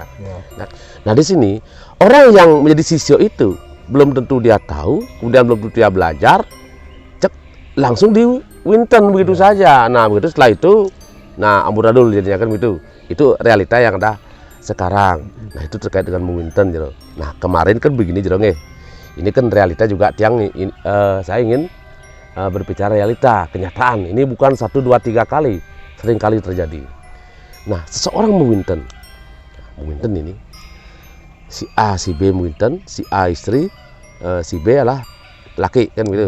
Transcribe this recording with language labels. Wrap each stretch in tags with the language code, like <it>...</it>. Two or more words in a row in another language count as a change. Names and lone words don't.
<id>Nah, di sini orang yang menjadi sisya itu belum tentu dia tahu, kemudian belum tentu dia belajar, langsung di Winten begitu saja. Nah, begitu setelah itu, nah amburadul jadinya kan begitu. Itu realita yang ada sekarang. Nah, itu terkait dengan Winten gitu. Nah, kemarin kan begini</id> <ban>jero nggih.</ban> <id>Ini kan realita juga tiang saya ingin berbicara realita, kenyataan. Ini bukan 1 2 3 kali, sering kali terjadi. Nah, seseorang Winten. Winten ini si A, si B Winten, si A istri, si B adalah laki kan gitu.</id>